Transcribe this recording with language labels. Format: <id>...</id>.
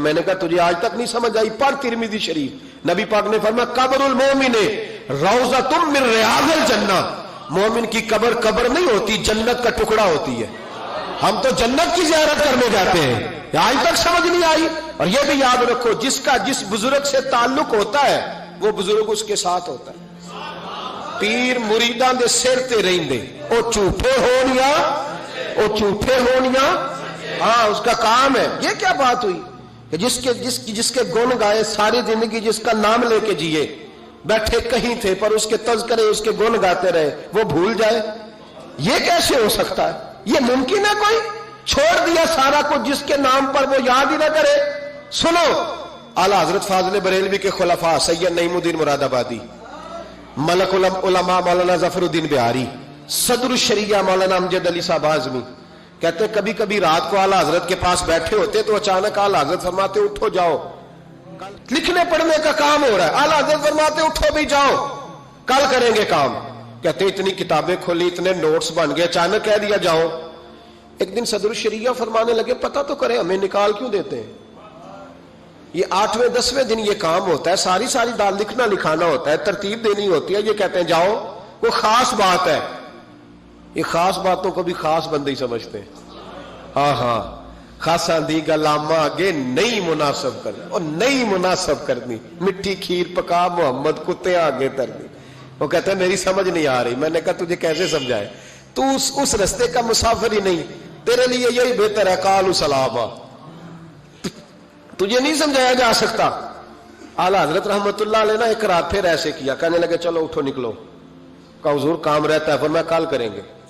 <ur>میں نے کہا تجھے آج تک نہیں سمجھ آئی، پڑھ ترمذی شریف. نبی پاک نے فرمایا</ur> <ar>قبر المومن روضۃ من ریاض الجنہ.</ar> <ur>مومن کی قبر قبر نہیں ہوتی، جنت کا ٹکڑا ہوتی ہے. ہم تو جنت کی زیارت کرنے جاتے ہیں. آج تک سمجھ نہیں آئی. اور یہ بھی یاد رکھو، جس کا جس بزرگ سے تعلق ہوتا ہے وہ بزرگ اس کے ساتھ ہوتا ہے.</ur> <pa>پیر مریداں دے سر تے رہندے، او جھوٹے ہون یا او جھوٹے ہون</pa> <ur>یا ہاں اس کا کام ہے. یہ کیا بات ہوئی کہ جس کے گن گائے، ساری زندگی جس کا نام لے کے جیے، بیٹھے کہیں تھے پر اس کے تذکرے اس کے گن گاتے رہے، وہ بھول جائے؟ یہ کیسے ہو سکتا ہے؟ یہ ممکن ہے؟ کوئی چھوڑ دیا سارا کچھ جس کے نام پر وہ یاد ہی نہ کرے. سنو، اعلیٰ حضرت فاضل بریلوی کے خلفاء سید نعیم الدین مراد آبادی، ملک العلماء مولانا ظفر الدین بہاری، صدر الشریعہ مولانا امجد علی صاحب اعظمی کہتے کبھی کبھی رات کو اعلیٰ حضرت کے پاس بیٹھے ہوتے تو اچانک اعلیٰ حضرت فرماتے اٹھو جاؤ، لکھنے پڑھنے کا کام ہو رہا ہے. اعلیٰ حضرت فرماتے اٹھو بھی جاؤ، کل کریں گے کام. کہتے اتنی کتابیں کھولی، اتنے نوٹس بن گئے، اچانک کہہ دیا جاؤ. ایک دن صدر الشریعہ فرمانے لگے پتہ تو کریں ہمیں نکال کیوں دیتے ہیں؟ یہ 8ویں 10ویں دن یہ کام ہوتا ہے، ساری دال لکھنا لکھانا ہوتا ہے، ترتیب دینی ہوتی ہے. یہ کہتے ہیں جاؤ، وہ خاص بات ہے. یہ خاص باتوں کو بھی خاص بندے ہی سمجھتے ہیں.</ur> <pa>ہاں خاصا دی گلاما آگے نئی مناسب کرنی، اور نئی مناسب کرنی، مٹھی کھیر پکا محمد کتے آگے ترنی.</pa> <ur>وہ کہتے ہیں میری سمجھ نہیں آ رہی. میں نے کہا تجھے کیسے سمجھائے؟ تو اس رستے کا مسافر ہی نہیں، تیرے لیے یہی بہتر ہے</ur> <ar>قالوا سلاما.</ar> <ur>تجھے نہیں سمجھایا جا سکتا. اعلیٰ حضرت رحمت اللہ علیہ نے ایک رات پھر ایسے کیا، کہنے لگے چلو اٹھو نکلو. کہا حضور کام رہتا ہے. فرمایا کل کریں گے.</ur>